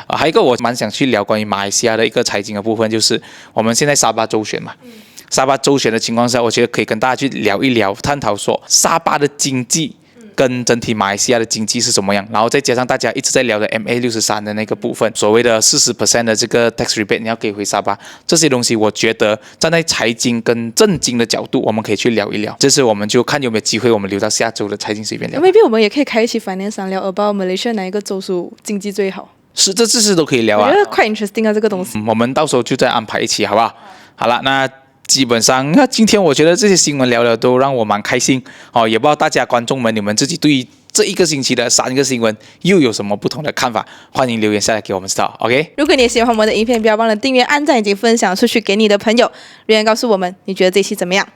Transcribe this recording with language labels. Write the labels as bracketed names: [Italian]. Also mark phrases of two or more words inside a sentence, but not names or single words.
[Chinese] 還有一個我蠻想去聊關於馬來西亞的一個財經的部分，就是我們現在沙巴州選嘛，沙巴州選的情況下，我覺得可以跟大家去聊一聊，探討說沙巴的經濟跟整體馬來西亞的經濟是什麼樣，然後再加上大家一直在聊的 MA63的那個部分，所謂的40% 的這個 [English] tax rebate [Chinese] 你要給回沙巴，這些東西我覺得站在財經跟政經的角度，我們可以去聊一聊。這次我們就看有沒有機會，我們留到下周的財經隨便聊。 maybe 我們也可以開一期 finance 上聊 about Malaysia 哪一個州屬經濟最好。是，這次都可以聊啊。我覺得 [English] quite interesting [Chinese] 啊，這個東西。我們到時候就再安排一期，好不好？好了，那基本上，那今天我覺得這些新聞聊的都讓我蠻開心哦，也不知道大家觀眾們你們自己對於這一個星期的3個新聞又有什麼不同的看法？歡迎留言下來給我們知道 ，OK？ 如果你也喜歡我們的影片，不要忘了訂閱、按讚以及分享出去給你的朋友。留言告訴我們你覺得這期怎麼樣？